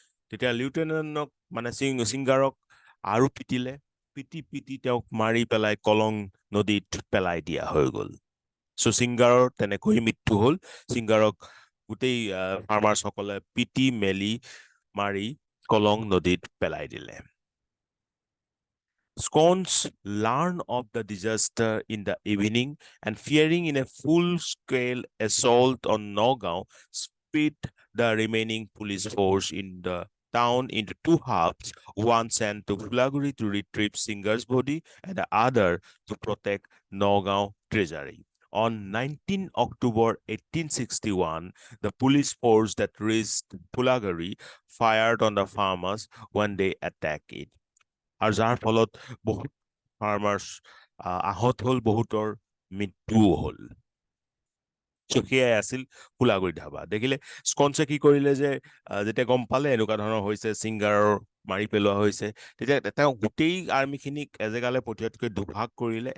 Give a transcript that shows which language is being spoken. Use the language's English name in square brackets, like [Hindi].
[Assamese] তেতিয়া লিউটেনেণ্টক মানে সিংগাৰক আৰু পিটিলে, পিটি তেওঁক মাৰি পেলাই কলং নদীত পেলাই দিয়া হৈ গ'ল। চ' সিংগাৰৰ তেনেকৈ মৃত্যু হ'ল। সিংগাৰক গোটেই ফাৰ্মাৰ্ছসকলে পিটি মেলি মাৰি কলং নদীত পেলাই দিলে। [English] Scones learned of the disaster in the evening and fearing in a full-scale assault on Nagaon, split the remaining police force in the town into two halves, one sent to Phulaguri to retrieve Singer's body and the other to protect Nagaon treasury. On 19 October 1861, the police force that reached Phulaguri fired on the farmers when they attacked it. [Assamese] আৰু যাৰ ফলত বহুত farmers আহত হ'ল, বহুতৰ মৃত্যুও হ'ল। সেয়াই আছিল ফুলাগুৰি ধাবা। দেখিলে স্কনছে কি কৰিলে যে যেতিয়া গম পালে এনেকুৱা ধৰণৰ হৈছে, সিংগাৰৰ মাৰি পেলোৱা হৈছে, তেতিয়া তেওঁ গোটেই আৰ্মিখিনিক এজেগালৈ পঠিওৱাতকৈ দুভাগ কৰিলে।